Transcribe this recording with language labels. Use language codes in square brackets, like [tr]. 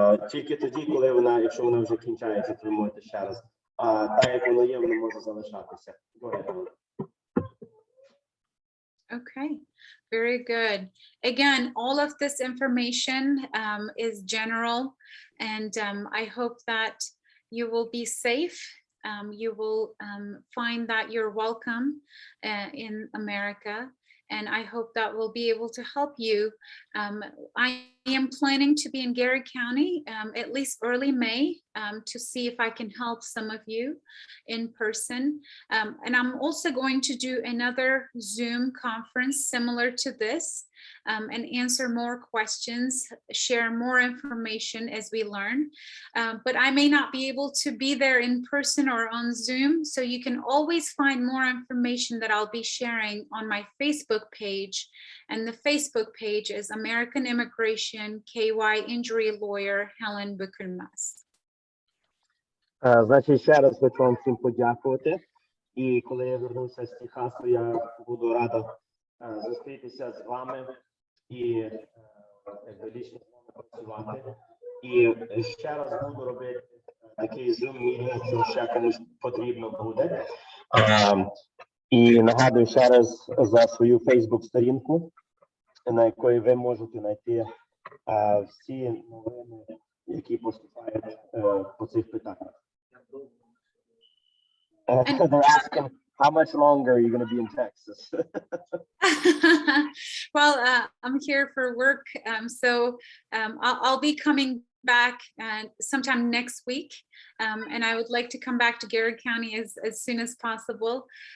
[uk] Тільки тоді, коли вона, якщо вона вже кінчається, то ви можете ще раз. А так як воно є, воно може залишатися. [en] Okay, very good. Again, all of this information is general, and I hope that you will be safe. You will find that you're welcome in America, and I hope that we'll be able to help you. I am planning to be in Gary County at least early May to see if I can help some of you in person. And I'm also going to do another Zoom conference similar to this and answer more questions, share more information as we learn. But I may not be able to be there in person or on Zoom, so you can always find more information that I'll be sharing on my Facebook page. And the Facebook page is American Immigration KY Injury Lawyer Helen Bukulmez. [uk] Значить, ще раз хочу вам всім подякувати. І коли я вернуся з Техасу, я буду рада зустрітися з вами і лічно з вами працювати. І ще раз буду робити такий Zoom-мітинг, якщо ще комусь потрібно буде. І нагадую ще раз за свою Facebook-сторінку, на якої ви можете знайти всі новини, які поступають по цих питаннях. [en] They're asking, how much longer are you going to be in Texas? Well, I'm here for work, so I'll be coming back sometime next week, and I would like to come back to Gary County as soon as possible.